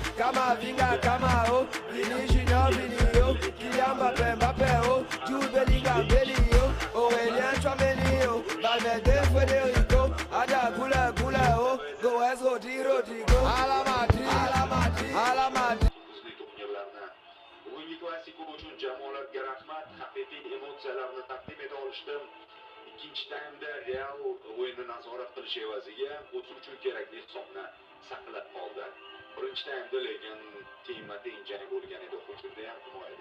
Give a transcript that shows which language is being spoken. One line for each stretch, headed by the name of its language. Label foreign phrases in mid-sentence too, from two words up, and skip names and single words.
Spanish: Camavinga, Camaro, Vini Junior, Vinio, Kylian Mbappé, Mbappé, oh, Jude Bellingham, Bellinho, Aurélien Tchouaméni, oh, Valverde, Federico, Ada Gula, Gula, oh, Goes, Rodri, Rodrigo, Ala Madrid, Ala Madrid, Ala Madrid.
Uzbek: Bugungi klassiko uchun jamoalarga rahmat. Haqiqiy emotsiyalarni taqdim eta olishdim. Ikkinchi taymda Real o'yinni nazorat qilish evaziga o'tish uchun kerakli hisobni saqlab qoldi. Birinchi taymda lekin tengma-teng jang bo'lgan edi, hujumda ham himoyada.